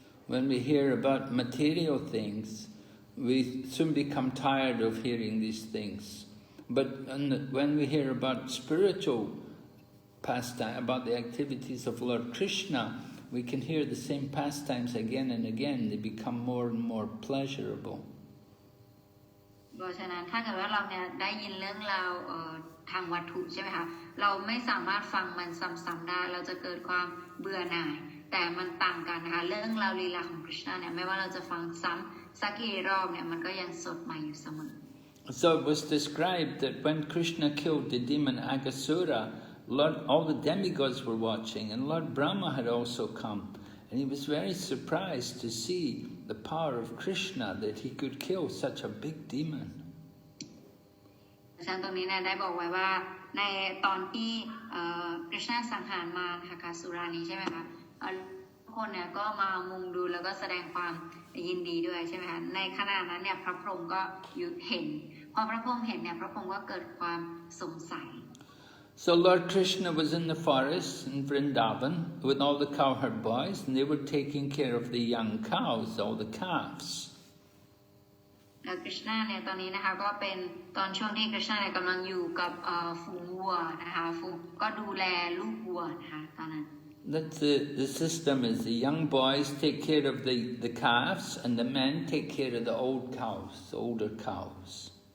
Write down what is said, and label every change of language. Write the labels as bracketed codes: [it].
[en] When we hear about material things, we soon become tired of hearing these things. But when we hear about spiritual pastime, about the activities of Lord Krishna, we can hear the same pastimes again and again. They become more and more pleasurable. [th] เพราะฉะนั้นถ้าเกิดว่าเราเนี่ยได้ยินเรื่องราวทางวัตถุใช่ไหมคะเราไม่สามารถฟังมันซ้ำๆได้เราจะเกิดความเบื่อหน่ายแต่มันต่างกันนะคะเรื่องราวลีลาของคริชนาเนี่ยไม่ว่าเราจะฟังซ้ำสักกี่รอบเนี่ยมันก็ยังสดใหม่อยู่เสมอ [en] So it was described that when Krishna killed the demon Aghasura, all the demigods were watching, and Lord Brahmā had also come, and he was very surprised to see the power of Krishna, that he could kill such a big demon. [th] ฉันตรงนี้นะได้บอกไว้ว่าในตอนที่คริชนาสังหารมารอาฆาสุรานี้ใช่ไหมคะทุกคนเนี่ยก็มามุงดูแล้วก็แสดงความยินดีด้วยใช่ไหมคะในขณะนั้นเนี่ยพระพรหมก็เห็นพอพระพรหมเห็นเนี่ยพระพรหมก็เกิดความสงสัย [en] So Lord Krishna was in the forest in Vrindavan with all the cowherd boys, and they were taking care of the young cows, all the calves. [th] คริชนาเนี่ยตอนนี้นะคะก็เป็นตอนช่วงที่คริชนาเนี่ยกำลังอยู่กับฝูงวัวนะคะฝูงก็ดูแลลูกวัวนะคะตอนนั้น [en] That's the system is the young boys take care of the calves, and the men take care of the old cows, the older cows.